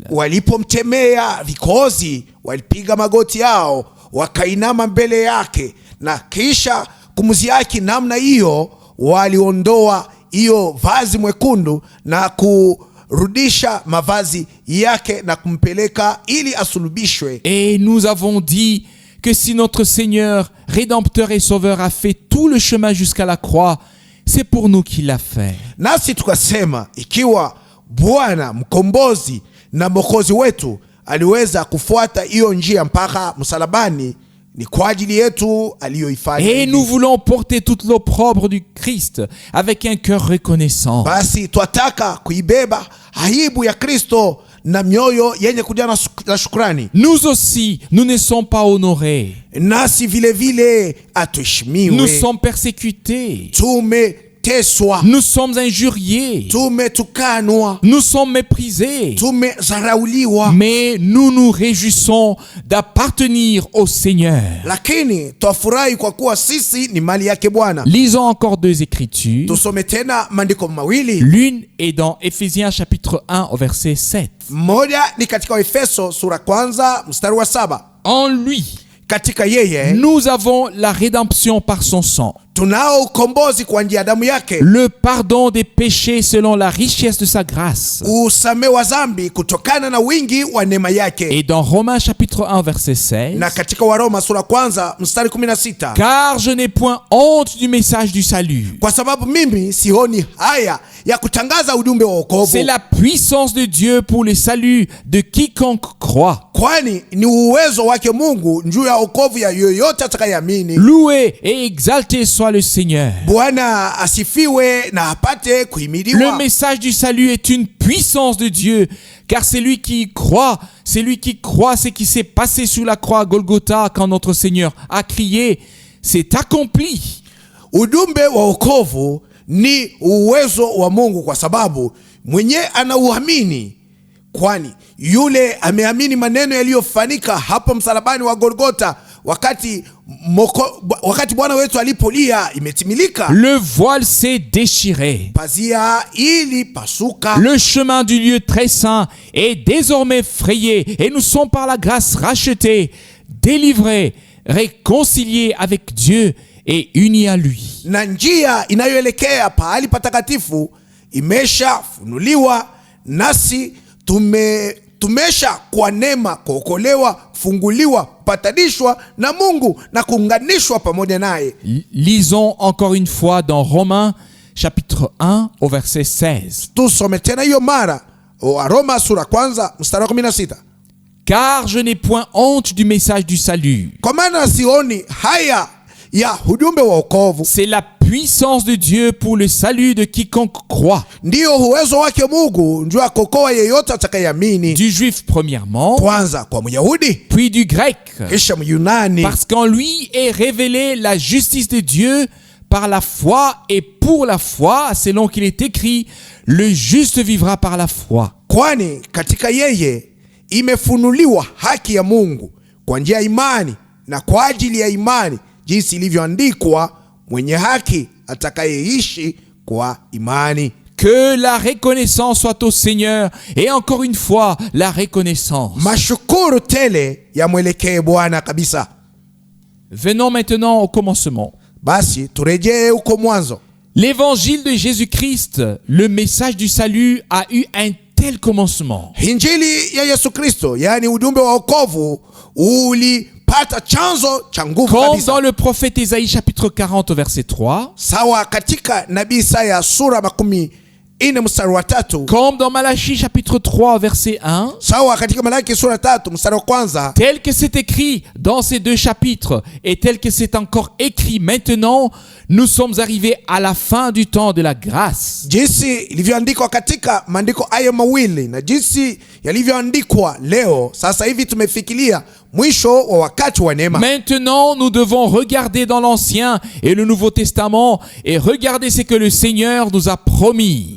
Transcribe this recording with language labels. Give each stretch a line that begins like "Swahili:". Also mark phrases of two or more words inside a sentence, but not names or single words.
Swahili: Walipomtemea vikozi, walipiga magoti yao, wakainama mbele yake, na kisha kumziaki namna hiyo waliondoa hiyo vazi mwekundu na kurudisha mavazi yake na kumpeleka ili asulubishwe.
French: Et nous avons dit que si notre Seigneur, Rédempteur et Sauveur a fait tout le chemin jusqu'à la croix, c'est pour nous qu'il l'a fait.
Swahili: Nasi tukasema ikiwa Bwana mkombozi na mwokozi wetu aliweza kufuata hiyo njia mpaka msalabani, ni kwa ajili yetu aliyoifanya.
French: Et nous voulons porter toute l'opprobre du Christ avec un cœur reconnaissant.
Swahili: Basi twataka kuibeba aibu ya Kristo na mioyo yenye kujaa na shukrani.
French: Nous aussi, nous ne sommes pas honorés.
Swahili: Nasi vile vile atuheshimiwe.
French: Nous sommes persécutés.
Swahili: Tumeteswa.
French: Nous sommes injuriés.
Swahili: Tumetukanwa.
French: Nous sommes méprisés.
Swahili: Tumezarauliwa.
French: Mais nous nous réjouissons d'appartenir au Seigneur.
Swahili: Lakini twafurahi kwa kuwa sisi ni mali yake Bwana.
French: Lisons encore deux écritures.
Swahili: Tusome tena maandiko mawili.
French: L'une est dans Éphésiens chapitre 1 au verset 7.
Swahili: Moja ni katika Efeso sura kwanza mstari wa 7.
French: En lui,
Swahili: Katika yeye
French: nous avons la rédemption par son sang,
Swahili: tunao ukombozi kwa njia ya damu yake,
French: le pardon des péchés selon la richesse de sa grâce.
Swahili: kusamewa dhambi kutokana na wingi wa neema yake.
French: Et dans Romains chapitre 1 verset 16,
Swahili: Na katika Waroma sura kwanza mstari 16,
French: car je n'ai point honte du message du salut.
Swahili: kwa sababu mimi sioni haya ya kutangaza ujumbe wa wokovu,
French: C'est la puissance de Dieu pour le salut de quiconque croit.
Swahili: kwani ni uwezo wake Mungu juu ya wokovu ya yoyote atakayeamini.
French: Loué et exalté soit le Seigneur.
Swahili: Bwana asifiwe na apate kuhimidiwa.
French: Le message du salut est une puissance de Dieu, car c'est lui qui croit, ce qui s'est passé sur la croix à Golgotha quand notre Seigneur a crié, c'est accompli.
Swahili: Ujumbe wa wokovu ni uwezo wa Mungu kwa sababu mwenye anauamini, kwani yule ameamini maneno yaliyofanyika hapo msalabani wa Golgotha wakati Bwana wetu alipolia, imetimilika.
French: Le voile s'est déchiré.
Swahili: Pazia ili pasuka.
French: Le chemin du lieu très saint est désormais frayé et nous sommes par la grâce rachetés, délivrés, réconciliés avec Dieu et unis à lui.
Swahili: Na njia inayoelekea pahali patakatifu imeshafunuliwa, nasi tumesha kwa neema kuokolewa, funguliwa, patanishwa na Mungu na kuunganishwa pamoja naye.
French: Lisons encore une fois dans Romains chapitre 1 au verset 16.
Swahili: Tusome tena hiyo mara Roma sura kwanza mstari wa 16.
French: Car je n'ai point honte du message du salut.
Swahili: Kwa maana sioni haya ya ujumbe wa wokovu.
French: C'est la puissance de Dieu pour le salut de quiconque croit.
Swahili: Ndiyo uwezo wake Mungu njoo akokoa yeyote atakayeamini.
French: Du juif premièrement,
Swahili: Kwanza kwa Myahudi,
French: puis du grec.
Swahili: kisha Myunani.
French: Parce qu'en lui est révélée la justice de Dieu par la foi et pour la foi, selon qu'il est écrit, le juste vivra par la foi.
Swahili: Kwani katika yeye imefunuliwa haki ya Mungu kwa njia ya imani, na kwa ajili ya imani jinsi ilivyoandikwa, mwenye haki atakayeishi kwa imani.
French: Que la reconnaissance soit au Seigneur, et encore une fois, la reconnaissance.
Swahili: Mashukuru tele yamwelekee Bwana kabisa.
French: Venons maintenant au commencement.
Swahili: Basi turejee huko mwanzo.
French: L'évangile de Jésus-Christ, le message du salut, a eu un tel commencement.
Swahili: Injili ya Yesu Kristo, yani ujumbe wa wokovu, ulipata chanzo cha nguvu
French: Comme
Swahili: kabisa.
French: dans le prophète Isaïe chapitre 40 verset 3,
Swahili: Sawa katika nabii Isaya sura 40 mstari wa 3,
French: comme dans Malachie chapitre 3 verset 1,
Swahili: sawa katika Malaki sura 3 mstari wa 1,
French: tel que c'est écrit dans ces deux chapitres et tel que c'est encore écrit maintenant, nous sommes arrivés à la fin du temps de la grâce.
Swahili: jinsi ilivyoandikwa katika maandiko hayo mawili na jinsi yalivyoandikwa leo. Sasa hivi tumefikiria mwisho wa wakati wa neema.
French: Maintenant, nous devons regarder dans l'Ancien et le Nouveau Testament et regarder ce que le Seigneur nous a promis.